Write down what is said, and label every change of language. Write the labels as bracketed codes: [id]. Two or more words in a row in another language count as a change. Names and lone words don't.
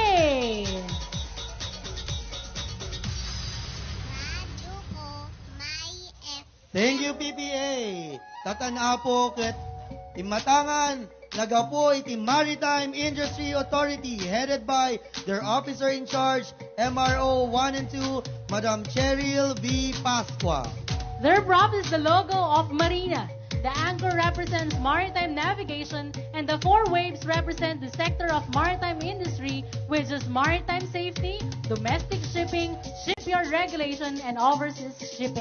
[ilo] Radyo ko, may FM. [en] Thank you, [ilo] PPA. Tatana po ket timatangan nagapo iti Maritime Industry Authority, [en] headed by their officer in charge, MRO 1 and 2, Madam Cheryl V. Pasqua. Their prop is the logo of Marina. The anchor represents maritime navigation, and the four waves represent the sector of maritime industry, which is maritime safety, domestic shipping, shipyard regulation, and overseas shipping.